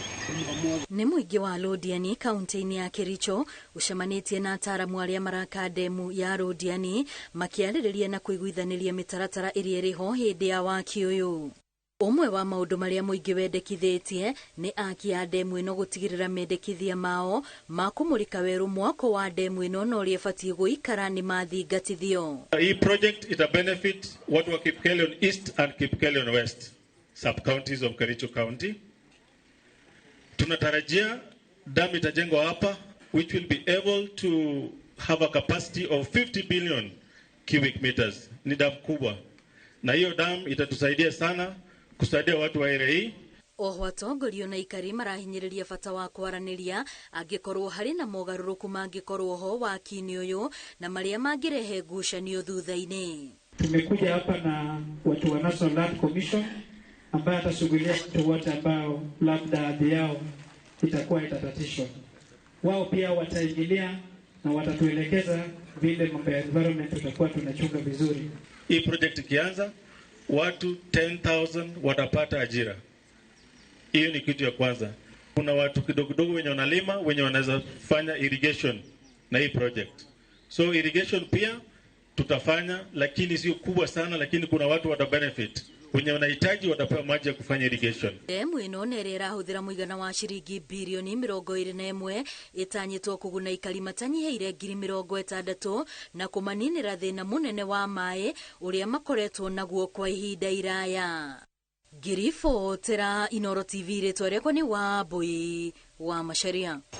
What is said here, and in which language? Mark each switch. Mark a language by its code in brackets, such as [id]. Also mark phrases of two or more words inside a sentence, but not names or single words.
[ki] Nĩ mũingĩ wa Londiani kaunti-inĩ ya Kericho ucemanĩtie na ataaramu arĩa maraka demu ya Londiani makĩarĩrĩria na kũiguithanĩria mĩtaratara ĩrĩa ĩrĩho hĩndĩ ya waki ũyũ. Ũmwe wa maũndũ marĩa mũingĩ wendekithĩtie nĩ aki a demu ĩno gũtigĩrĩra mendekithia mao ma kũmũrĩka werũ mwako wa demu ĩno na ũrĩa ĩbatiĩ gũikara nĩ mathingatithio. [sw] Hii project ita benefit watu wa Kipkelion East and Kipkelion West [en] sub-counties of [sw] Kericho County. Tunatarajia dam itajengwa hapa [en] which will be able to have a capacity of 50 billion cubic meters. [sw] Ni dam kubwa. Na hiyo dam itatusaidia sana kusaidia watu wa area hii. [ki] Oho atongoria na ikari marahinyĩrĩria bata wa kwaranĩria angĩkorwo harĩ na mogarũrũku mangĩkorwo ho waki-inĩ ũyũ na marĩa mangĩrehe ngucanio thutha-inĩ. [sw] Tumekuja hapa na watu wa National Land Commission ambaye atashughulikia watu wote ambao labda ardhi yao itakuwa itatatishwa. Wao pia wataingilia na watatuelekeza vile mambo ya environment tutakuwa tunachunga vizuri. Hii project ikianza watu 10,000 watapata ajira. Hiyo ni kitu ya kwanza. Kuna watu kidogo wenye wanalima, wenye wanaweza fanya irrigation na hii project. So irrigation pia tutafanya, lakini sio kubwa sana, lakini kuna watu wata benefit. Wenye wanahitaji watapewa maji ya kufanya irrigation. [ki] Demu ĩno nĩ ĩrĩa ĩrahũthĩra mũigana wa ciringi bilioni 21 ĩtanyĩtwo kũguna ikari matanyihĩire ngiri 60 na kũmaninĩra thĩna mũnene wa maĩ ũrĩa makoretwo naguo kwa ihinda iraya. Ngiribotera Inooro TV rĩtwa rĩakwa nĩ Wambui wa Macharia.